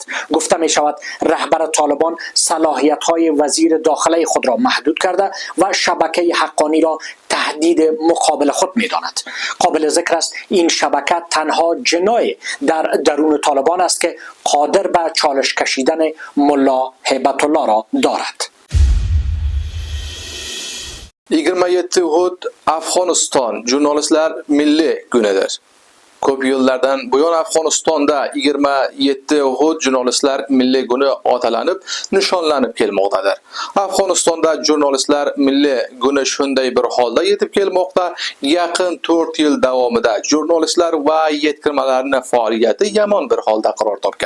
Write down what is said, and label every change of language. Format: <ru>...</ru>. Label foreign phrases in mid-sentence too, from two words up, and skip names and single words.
<fa>گفته می شود رهبر طالبان صلاحیت های وزیر داخله خود را محدود کرده و شبکه حقانی را تهدید مقابل خود می داند. قابل ذکر است این شبکه تنها جناح در درون طالبان است که قادر به چالش کشیدن ملا هیبت الله را دارد.</fa> <uz>27 Uhud Afg'oniston jurnalistlar milliy kunidir. Ko'p yillardan buyon Afg'onistonda 27 Uhud jurnalistlar milliy kuni otalanib, nishonlanib kelmoqdadir. Afg'onistonda jurnalistlar milliy kuni shunday bir holda yetib kelmoqda, yaqin 4 yil davomida jurnalistlar va yetkirmalarning faoliyati yomon bir holda qaror topgan.</uz>